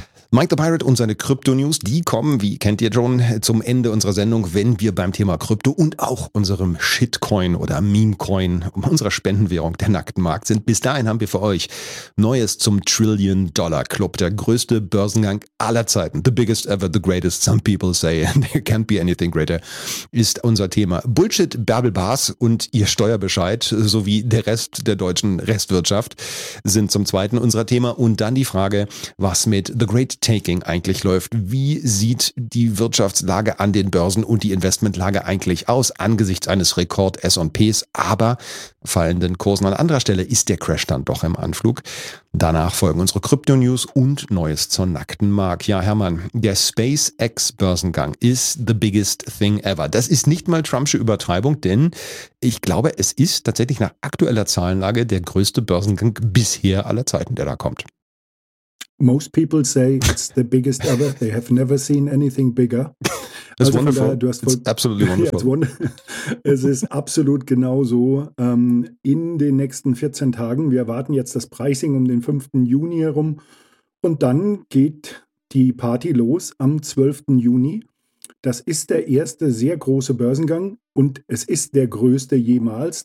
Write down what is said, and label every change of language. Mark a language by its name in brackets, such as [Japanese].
[German] Mike the Pirate und seine Krypto-News, die kommen, wie kennt ihr schon, zum Ende unserer Sendung, wenn wir beim Thema Krypto und auch unserem Shitcoin oder Memecoin, unserer Spendenwährung, der nackten Markt sind. Bis dahin haben wir für euch Neues zum Trillion-Dollar-Club, der größte Börsengang aller Zeiten. [English] The biggest ever, the greatest, some people say, there can't be anything greater, [German] ist unser Thema. Bullshit, Bärbelbars und ihr Steuerbescheid sowie der Rest der deutschen Restwirtschaft sind zum zweiten unserer Thema. Und dann die Frage, was mit The Great Taking eigentlich läuft. Wie sieht die Wirtschaftslage an den Börsen und die Investmentlage eigentlich aus angesichts eines Rekord-S&Ps, aber fallenden Kursen an anderer Stelle? Ist der Crash dann doch im Anflug? Danach folgen unsere Krypto-News und Neues zur nackten Mark. Ja, Hermann, der SpaceX-Börsengang ist [English] the biggest thing ever. [German] Das ist nicht mal Trumpsche Übertreibung, denn ich glaube, es ist tatsächlich nach aktueller Zahlenlage der größte Börsengang bisher aller Zeiten, der da kommt. [English] Most people say it's the biggest ever. They have never seen anything bigger. It's also wonderful. [German] Du hast [English] it's absolutely wonderful. [German] Es ist absolut genau so. In den nächsten 14 Tagen, wir erwarten jetzt das Pricing um den 5. Juni herum. Und dann geht die Party los am 12. Juni. Das ist der erste sehr große Börsengang. Und es ist der größte jemals.